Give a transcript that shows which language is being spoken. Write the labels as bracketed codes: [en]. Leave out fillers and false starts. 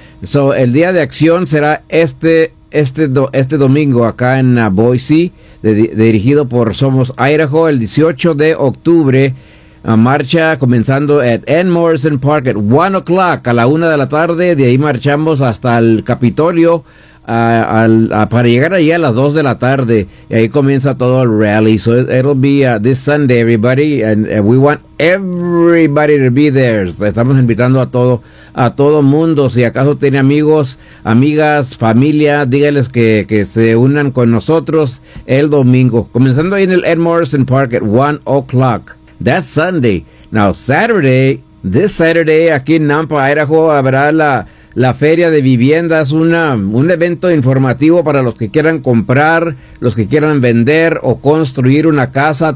[es] So, el Día de Acción será este domingo acá en Boise, dirigido por Somos Idaho, el 18 de octubre, a marcha comenzando [en] at Ann Morrison Park at 1 o'clock, [es] a la 1:00 p.m. De ahí marchamos hasta el Capitolio para llegar allí a las 2:00 p.m. y ahí comienza todo el rally. [en] So it'll be this Sunday, everybody, and we want everybody to be there. [es] Estamos invitando a todo mundo. Si acaso tiene amigos, amigas, familia, dígales que se unan con nosotros el domingo, comenzando ahí en el Ed Morrison Park [en] at 1 o'clock. That's Sunday. Now this Saturday [es] aquí en Nampa, Idaho, habrá la Feria de Viviendas, un evento informativo para los que quieran comprar, los que quieran vender o construir una casa.